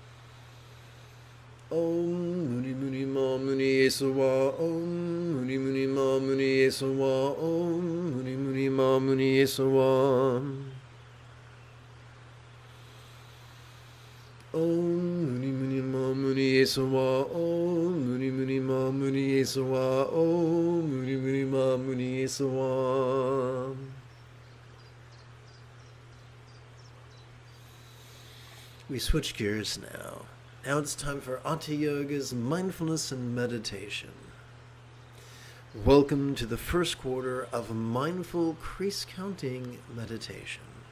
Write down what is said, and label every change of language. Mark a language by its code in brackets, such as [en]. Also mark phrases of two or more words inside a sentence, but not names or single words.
[sa] Om Muni Muni Ma Muni Esawa Om Muni Muni Ma Muni Esawa Om Muni Muni Ma Muni Esawa Om Muni Muni Ma Muni Esawa Om Muni Muni Ma Muni Esawa Om Muni Muni Ma Muni Esawa. [en] We switch gears now. Now it's time for Hatha Yoga's mindfulness and meditation. Welcome to the first quarter of Mindful Crease Counting Meditation.